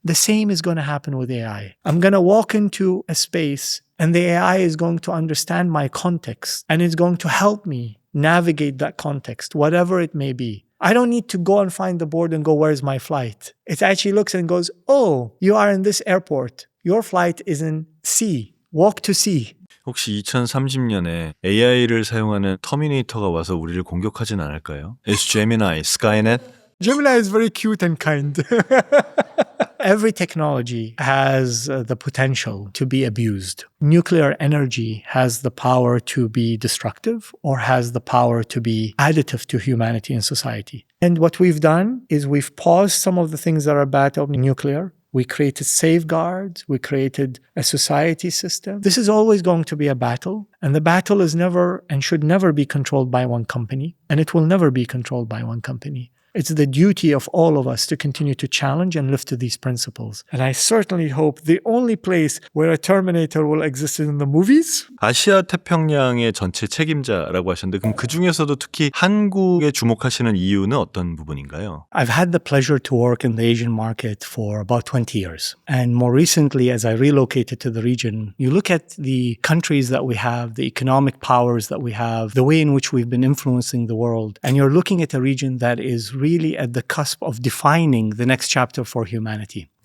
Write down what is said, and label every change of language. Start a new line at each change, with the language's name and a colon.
English: The same is going to happen with AI. I'm going to walk into a space and the AI is going to understand my context and it's going to help me navigate that context, whatever it may be. I don't need to go and find the board and go, where's my flight? It actually looks and goes, oh, you are in this airport. Your flight is in C. Walk to C.
Korean: 혹시 2030년에 AI를 사용하는 터미네이터가 와서 우리를 공격하진 않을까요?
English: Is Gemini, Skynet? Gemini is very cute and kind. Every technology has the potential to be abused. Nuclear energy has the power to be destructive or has the power to be additive to humanity and society. And what we've done is we've paused some of the things that are bad of nuclear. We created safeguards. We created a society system. This is always going to be a battle. And the battle is never and should never be controlled by one company. And it will never be controlled by one company. It's the duty of all of us to continue to challenge and live to these principles. And I certainly hope the only place where a Terminator will exist is in the movies.
Korean: 아시아 태평양의 전체 책임자라고 하셨는데 그럼 그중에서도 특히 한국에 주목하시는 이유는 어떤 부분인가요?
English: I've had the pleasure to work in the Asian market for about 20 years. And more recently, as I relocated to the region, you look at the countries that we have, the economic powers that we have, the way in which we've been influencing the world, and you're looking at a region that is really at the cusp of defining the next chapter for humanity.